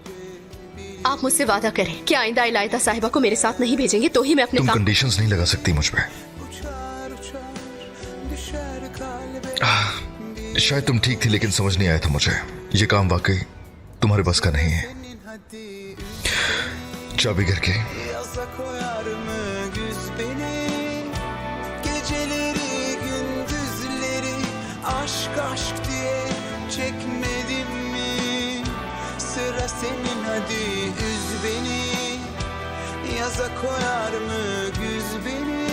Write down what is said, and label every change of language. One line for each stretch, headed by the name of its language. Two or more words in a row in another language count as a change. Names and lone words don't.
Hindi: आप मुझसे वादा करें कि आइंदा इलायदा साहिबा को मेरे साथ नहीं भेजेंगे, तो ही मैं अपने तुम काम। कंडीशंस नहीं लगा सकती मुझ पे। शायद तुम ठीक थी, लेकिन समझ नहीं आया था मुझे ये काम वाकई तुम्हारे बस का नहीं है। चाबी घर के
Turkish: Yaza koyar mı güz beni? Geceleri gündüzleri aşk aşk diye çekmedim mi? Sıra senin, hadi üzme beni? Yaza koyar mı güz beni?